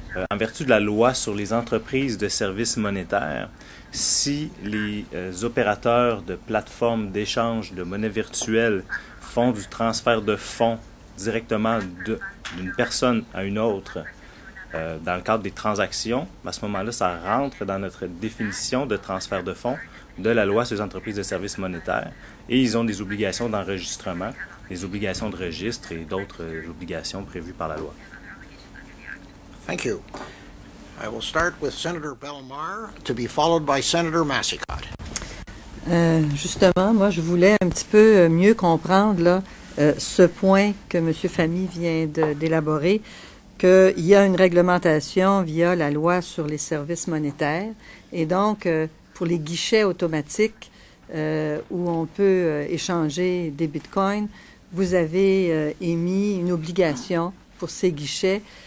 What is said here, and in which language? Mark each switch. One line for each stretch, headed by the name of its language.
French: En vertu de la loi sur les entreprises de services monétaires, si les opérateurs de plateformes d'échange de monnaie virtuelle font du transfert de fonds directement d'une personne à une autre dans le cadre des transactions, à ce moment-là, ça rentre dans notre définition de transfert de fonds de la loi sur les entreprises de services monétaires et ils ont des obligations d'enregistrement, des obligations de registre et d'autres obligations prévues par la loi.
English: Thank you. I will start with Senator Bellemare, to be followed by Senator Massicotte.
French: Justement, moi, je voulais un petit peu mieux comprendre là, ce point que M. Famy vient d'élaborer, qu'il y a une réglementation via la loi sur les services monétaires et donc pour les guichets automatiques où on peut échanger des bitcoins, vous avez émis une obligation pour ces guichets